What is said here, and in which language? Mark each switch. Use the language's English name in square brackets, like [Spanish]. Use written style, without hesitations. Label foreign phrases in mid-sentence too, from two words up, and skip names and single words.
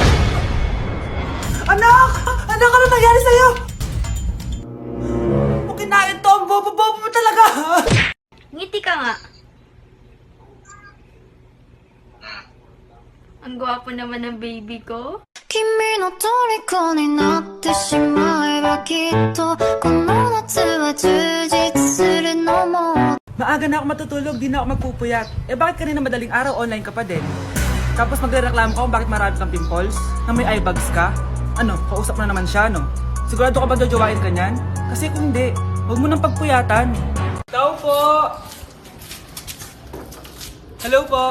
[Filipino] Anak! Anak, ano nangyari sa'yo? Kung kinain to, ang bobo-bobo mo talaga. Ngiti ka nga. Ang gwapo naman ng baby ko. [Japanese] 君の虜になってしまえばきっとこの夏は充実するのも [Filipino] Maaga na ako matutulog, di na ako magpupuyat. Eh bakit kanina madaling araw online ka pa din? Tapos magre-reklamo ka kung bakit marami kang pimples? Na may [English] eye bags [Filipino] ka? Ano, kausap na naman siya, no? Sigurado ka ba jojowain ka niyan? Kasi kung hindi, huwag mo nang pagpuyatan. Tao po! Hello po!